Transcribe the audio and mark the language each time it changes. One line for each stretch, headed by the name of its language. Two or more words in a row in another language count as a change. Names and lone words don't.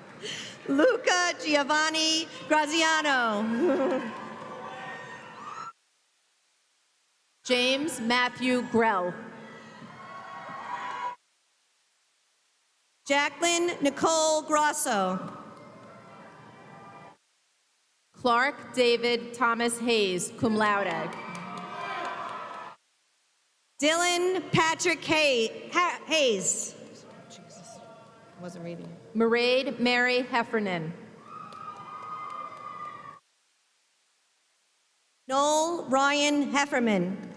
English: Luca Giovanni Graziano. James Matthew Grell. Jacqueline Nicole Grosso. Clark David Thomas Hayes,
Latin: cum laude.
English: Dylan Patrick Hayes. Jesus, I wasn't reading. Mairead Mary Heffernan. Noel Ryan Hefferman.